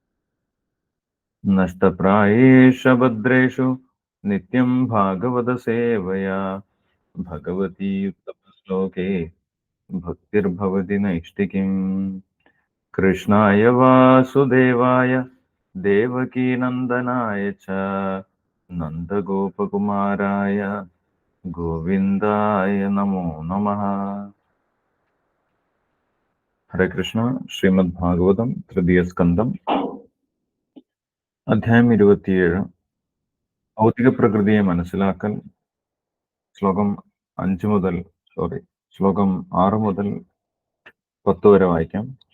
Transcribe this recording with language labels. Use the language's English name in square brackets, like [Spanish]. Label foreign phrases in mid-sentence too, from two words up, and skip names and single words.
[Sanskrit] नष्टप्रायेषु भद्रेषु नित्यं भागवतसेवया भगवती उत्तमश्लोके भक्तिर्भवति नैष्टिकीम्। कृष्णाय वासुदेवाय देवकीनन्दनाय च नन्दगोपकुमाराय गोविन्दाय नमो नमः। हरे कृष्ण। [Malayalam] ശ്രീമദ്ഭാഗവതം തൃതീയ സ്കന്ധം അധ്യായം 27 ഭൗതിക പ്രകൃതിയെ മനസ്സിലാക്കൽ. ശ്ലോകം 6 മുതൽ 10 വരെ വായിക്കാം.